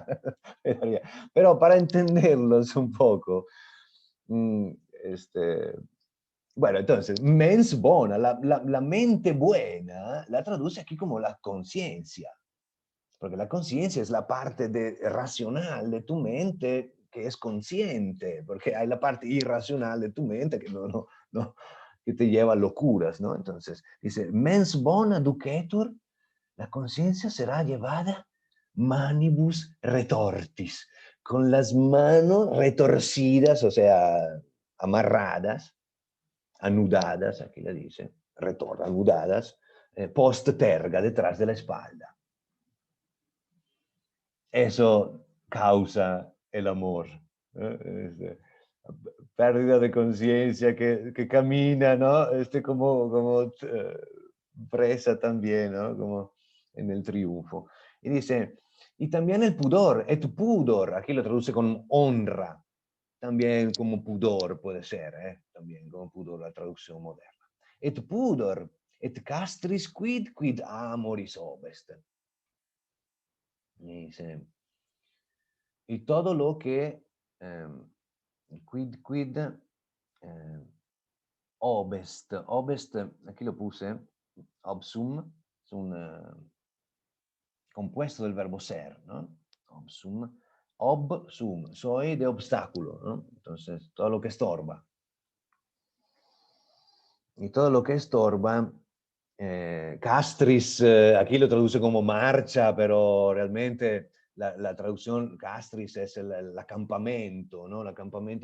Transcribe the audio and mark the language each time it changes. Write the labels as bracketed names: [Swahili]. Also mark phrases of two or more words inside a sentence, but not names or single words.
[Spanish] Pero para entenderlos un poco, mm, este, bueno, entonces, [Latin] mens bona, [Spanish] la mente buena, la traduce aquí como la conciencia, porque la conciencia es la parte racional de tu mente que es consciente, porque hay la parte irracional de tu mente que no, que te lleva a locuras, ¿no? Entonces, dice, [Latin] mens bona ducetur, [Spanish] la conciencia será llevada [Latin] manibus retortis, [Spanish] con las manos retorcidas, o sea, amarradas, anudadas, aquí la dice, anudadas, [Latin] post terga, [Spanish] detrás de la espalda. Eso causa el amor. Pérdida de conciencia que camina, ¿no? Como presa también, ¿no? Como en el triunfo. Y dice, y también el pudor, [Latin] et pudor, [Spanish] aquí lo traduce con honra, también como pudor puede ser, también como pudor la traducción moderna. [Latin] Et pudor, et castris quid amoris obest. [Spanish] Dice, y todo lo que [Latin] quid obest, [Spanish] aquí lo puse, obsum, es un compuesto del verbo ser, ¿no? Obsum, soy de obstáculo, ¿no? Entonces, todo lo que estorba. Y todo lo que estorba, castris, aquí lo traduce como marcha, pero realmente la traducción castris es el acampamento, ¿no?